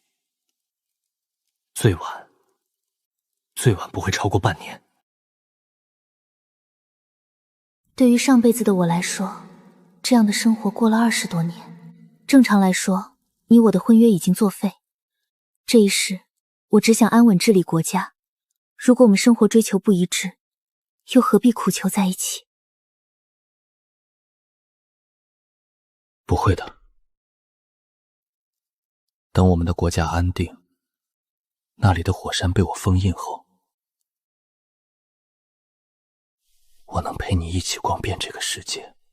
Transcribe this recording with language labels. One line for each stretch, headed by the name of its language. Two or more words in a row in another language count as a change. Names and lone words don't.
Chinese: 最晚不會超過半年。對於上輩子的我來說，這樣的生活過了20多年。正常來說，你我的婚約已經作廢。這一世，我只想安穩治理國家。如果我們生活追求不一致，又何必苦求在一起？不會的。等我們的國家安定，那裡的火山被我封印後，我能陪你一起逛遍這個世界。